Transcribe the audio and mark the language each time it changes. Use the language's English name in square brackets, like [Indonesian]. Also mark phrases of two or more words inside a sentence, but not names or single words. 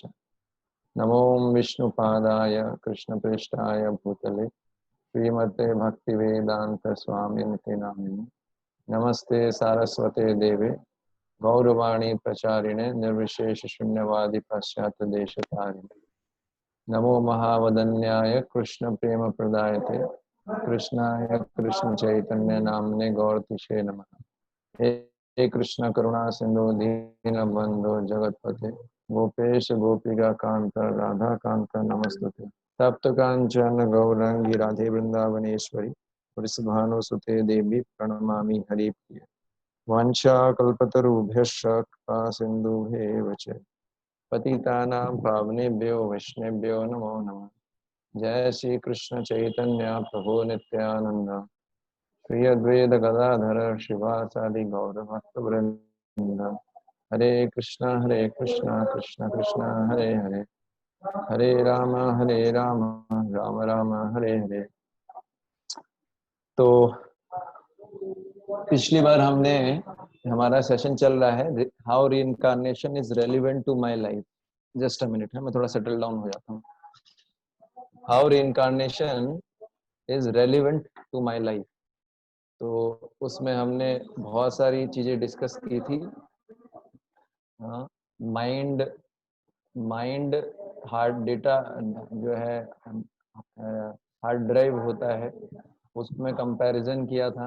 [Sanskrit] नमो विष्णुपादाय कृष्ण पृष्ठाय भूतले श्रीमते भक्तिवेदांत स्वामिनिति नामिने नमस्ते सारस्वते देवे गौरवाणी प्रचारिणे निर्विशेष शून्यवादी पाश्चात्य देशतारिणे। नमो महावदन्याय कृष्ण प्रेम प्रदायते कृष्णाय कृष्ण चैतन्य नामने गौरतिशे नमः। हे कृष्ण करुणा सिंधु दीन बंधु जगतपते गोपेश गोपिका कांत राधा कांत नमस्तुते। तप्त कांचन गौरंगी राधे वृंदावनेश्वरी वृषभानुसुते देवी प्रणमामि हरिप्रिय। वाञ्छाकल्पतरुभ्यश्च कृपा सिन्धुभ्येव च पतितानां पावनेभ्यो वैष्णवेभ्यो नमो नमः। जय श्री कृष्ण चैतन्य प्रभु नित्यानंद श्री अद्वैत गदाधर शिवासादि गौर भक्तवृंद। हरे कृष्ण कृष्ण कृष्ण हरे हरे, हरे राम राम राम हरे हरे। [Hindi] तो पिछली बार हमने, हमारा सेशन चल रहा है [English] how reincarnation is relevant to my life. just a minute [Hindi] है, मैं थोड़ा [English] settle down [Hindi] हो जाता हूँ। [English] how reincarnation is relevant to my life. [Hindi] तो उसमें हमने बहुत सारी चीजें डिस्कस की थी। [English] mind mind hard data [Hindi] जो है [English] hard drive [Hindi] होता है, उसमें कंपैरिजन किया था।